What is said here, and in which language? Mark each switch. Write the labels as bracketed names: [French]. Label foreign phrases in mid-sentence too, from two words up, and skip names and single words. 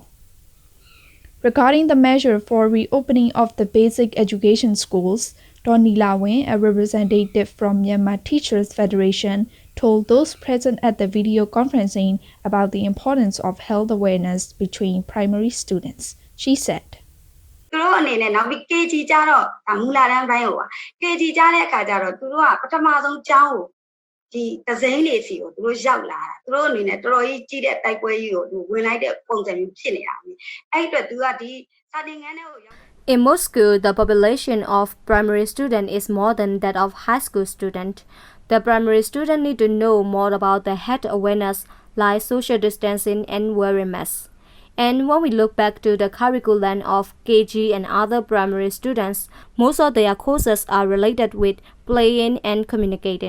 [English] Regarding the measure for reopening of the basic education schools, Donnie Lawin, a representative from Myanmar Teachers Federation, told those present at the video conferencing about the importance of health awareness between primary students. She said, [Burmese] သူတို့အနေနဲ့နောက်ပြီး KG ကြတော့ဒါမူလာတန်းပိုင်းဟိုပါ KG ကြတဲ့အခါကျတော့သူတို့ကပထမဆုံးကျောင်းကိုဒီဒဇိန်းလေးစီကိုသူတို့ရောက်လာတာသူတို့အနေနဲ့တော်တော်ကြီးကြီးတဲ့တိုက်ပွဲကြီးကိုသူဝင်လိုက်တဲ့ပုံစံမျိုးဖြစ်နေတာအဲ့အတွက်သူကဒီစာသင်ခန်းထဲကိုရောက် [English] In most schools, the population of primary students is more than that of high school students. The primary students need to know more about the health awareness like social distancing and wearing masks. And when we look back to the curriculum of KG and other primary students, most of their courses are related with playing and communicating.